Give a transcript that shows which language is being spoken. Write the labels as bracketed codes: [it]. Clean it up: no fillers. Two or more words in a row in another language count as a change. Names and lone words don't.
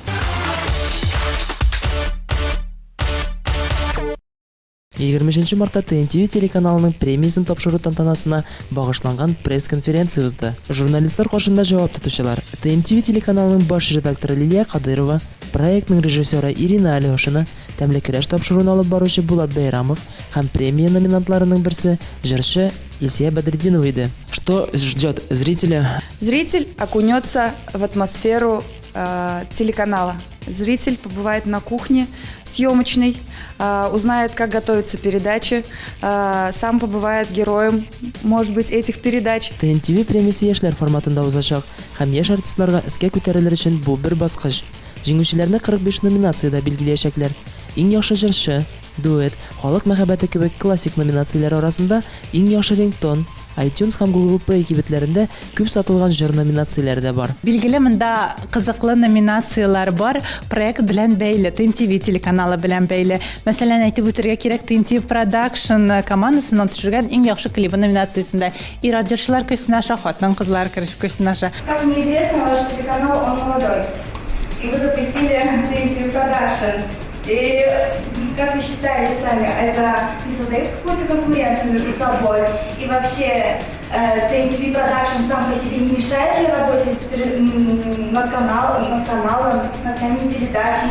[tt] 20 мартта ТМТV телеканалының премиясын тапшыру тантанасына багышланган пресс-конференция узды. Журналистлар каршында җавап тотучылар ТМТV телеканалының баш редакторы Лилия Кадырова, проектның режиссеры Ирина Алешина, тәмле көрәш тапшыруын алып баручы Булат Байрамов һәм премия номинантларының берсе җырчы Илсия Бадретдинова иде. [ru] Что ждет зрителя? Зритель окунется в атмосферу телеканала. Зритель побывает на кухне съемочной, узнает, как готовятся передачи, сам побывает героем, может быть, этих передач. [tt] ТНТV премиясе яшьләр форматында узачак һәм яшь артистларга эскә күтәрелер өчен бу бер баскыч. Җиңүчеләрне 45 номинациядә билгеләячәкләр. Иң яхшы җырчы, дуэт, халык мәхәббәте кебек классик номинацияләр арасында иң яхшы рингтон, iTunes һәм Google Play кибетләрендә күп сатылган җыр номинацияләре дә бар. Билгеле, монда кызыклы номинациялар бар. Проект белән бәйле, TMTV телеканалы белән бәйле. Мәсәлән, әйтеп үтәргә кирәк, TMTV Production командасының төшергән иң яхшы клипы номинациясендә ир җырчылар көсенә аша, хатын-кызлар көсенә аша. [ru] Как мне известно, ваш телеканал, он молодой. И вы запустили TMTV Production. И как вы считаете сами, это не создает какую-то конкуренцию между собой? И вообще TMTV Production сам по себе не мешает ли работе над каналом, над самими передачами?